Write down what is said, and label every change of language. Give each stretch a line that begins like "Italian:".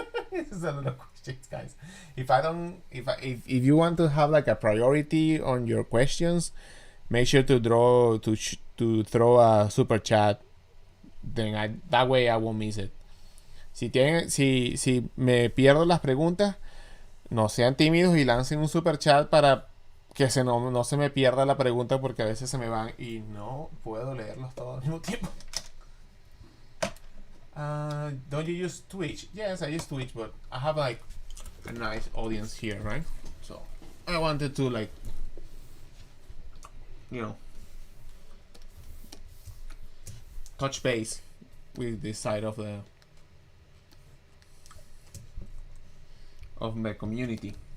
English: This is a lot of questions, guys. If you want to have like a priority on your questions, make sure to throw a super chat. Then that way I won't miss it.
Spanish: Si me pierdo las preguntas, no sean tímidos y lancen un super chat para que no se me pierda la pregunta, porque a veces se me van y no puedo leerlos todos al mismo tiempo.
English: Don't you use Twitch? Yes, I use Twitch, but I have like a nice audience here, right? So I wanted to like, touch base with this side of my community.